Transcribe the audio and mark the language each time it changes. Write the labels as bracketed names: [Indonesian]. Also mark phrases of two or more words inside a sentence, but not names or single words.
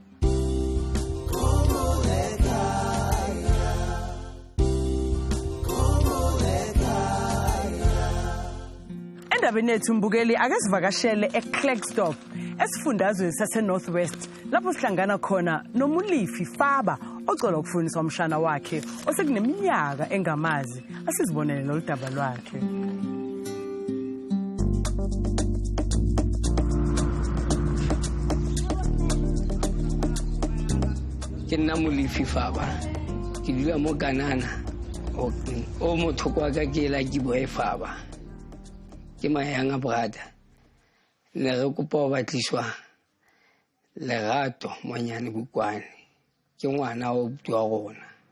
[Zulu] Endabeni yethu mbukeli akasivakashele eKlerksdorp esifundazweni sase-Northwest lapho sihlangana khona noMulifi Faba ocela ukufundisa umshana wakhe osekuneminyaka engamazi asizibonele lolu daba lwakhe. [Tswana] Ke nna Mulifi Faba ke dula mo Kanana o motho kwa ka ke la ke boe Faba ke mayanga brother ne re kopa ho batliswa Lerato Monyane Bukwane ke ngwana o bua rona